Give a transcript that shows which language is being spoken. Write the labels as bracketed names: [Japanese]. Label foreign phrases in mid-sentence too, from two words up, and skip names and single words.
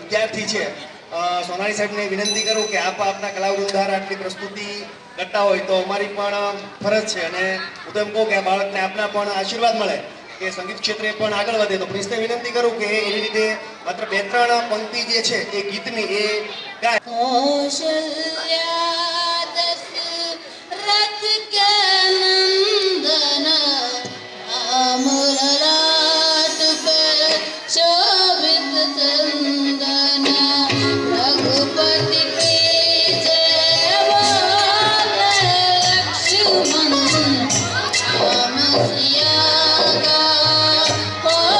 [Gujarati] વિદ્યાર્થી છે સોનાલી સાહેબને વિનંતી કરું કે આપ આપના કલાવૃંદ દ્વારા આટલી પ્રસ્તુતિ કરતા હોય તો અમારી પણ ફરજ છે અને હું તો એમ કહું કે આ બાળકને આપના પણ આશીર્વાદ મળે કે સંગીત ક્ષેત્રે પણ આગળ વધે. તો પ્રિન્સને વિનંતી કરું કે એવી રીતે માત્ર 2-3 પંક્તિ જે છે એ ગીતની એ ગાય. [Hindi] कौशल्या दशरथ के नंदन अमर लाट पे शोभित चंदन रघुपति की जय बोले लक्ष्मण राम सिया का हो